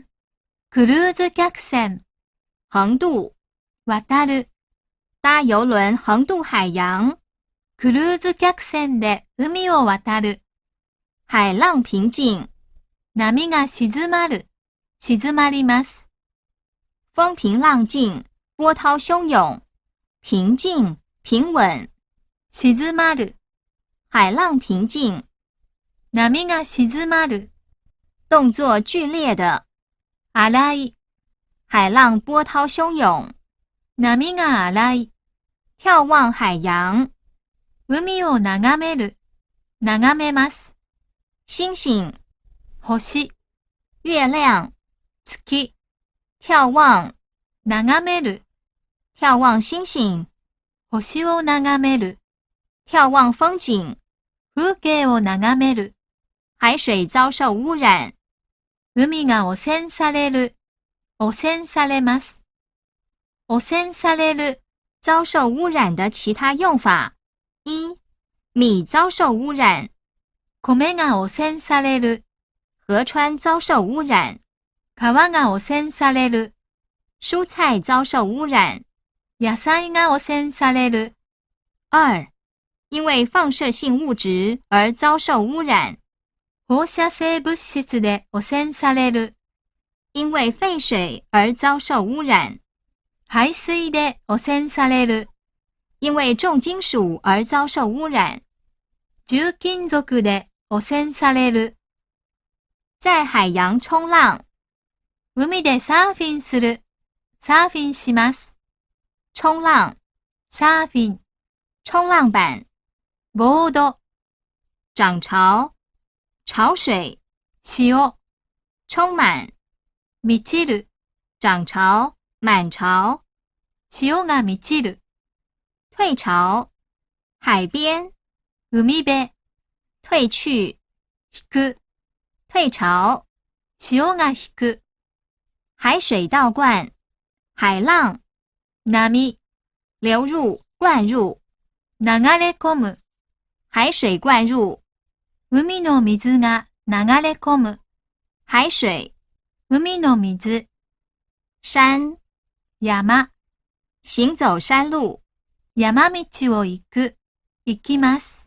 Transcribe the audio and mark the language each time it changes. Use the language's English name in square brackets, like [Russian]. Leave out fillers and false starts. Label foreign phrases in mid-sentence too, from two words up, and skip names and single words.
[Japanese] クルーズ客船、 [Chinese] 横渡、 [Japanese] 渡る、 [Chinese] 搭游轮横渡海洋、 [Japanese] クルーズ客船で海を渡る、 [Chinese] 海浪平静、 [Japanese] 波が静まる、静まります。 [Chinese] 风平浪静、波涛汹涌、平静、平稳、 [Japanese] 静まる、 [Chinese] 海浪平静、 [Japanese] 波が静まる、 [Chinese] 动作剧烈的、 [Japanese] 荒い、 [Chinese] 海浪波涛汹涌、 [Japanese] 波が荒い、 [Chinese] 眺望海洋、 [Japanese] 海を眺める、眺めます。 [Chinese] 星星、 [Japanese] 星、 [Chinese] 月亮、 [Japanese] 月、 [Chinese] 眺望、 [Japanese] 眺める、 [Chinese] 眺望星星、 [Japanese] 星を眺める、 [Chinese] 眺望风景、 [Japanese] 風景を眺める、 [Chinese] 海水遭受污染、 [Japanese] 海が汚染される、汚染されます。汚染される、 [Chinese] 遭受污染的其他用法。一、米遭受污染、 [Japanese] 米が汚染される、 [Chinese] 河川遭受污染、 [Japanese] 川が汚染される、 [Chinese] 蔬菜遭受污染。 [Japanese] 野菜が汚染される。 [Chinese] 二、因为放射性物質而遭受污染。 [Japanese] 放射性物質で汚染される。 [Chinese] 因为废水而遭受污染。 [Japanese] 排水で汚染される。 [Chinese] 因为重金属而遭受污染。 [Japanese] 重金属で汚染される。 [Chinese] 在海洋衝浪。 [Japanese] 海でサーフィンする。サーフィンします。 [Chinese] 衝浪。 [Japanese] サーフィン。 [Chinese] 衝浪板。 [Japanese] ボード。 [Chinese] 涨潮。潮水。 [Japanese] 潮。 [Chinese] 充满。 [Japanese] 満ちる。 [Chinese] 涨潮。满潮。 [Japanese] 潮が満ちる。 [Chinese] 退潮。海邊。 [Japanese] 海辺。 [Chinese] 退去。 [Japanese] 引く。 [Chinese] 退潮。 [Japanese] 潮が引く。 [Chinese] 海水倒灌。海浪。 [Japanese] 波。 [Chinese] 流入、灌入。 [Japanese] 流れ込む。 [Chinese] 海水灌入。 [Japanese] 海の水が流れ込む。 [Chinese] 海水。 [Japanese] 海の水。 [Chinese] 山。 [Japanese] 山。 [Chinese] 行走山路。 [Japanese] 山道を行く。行きます。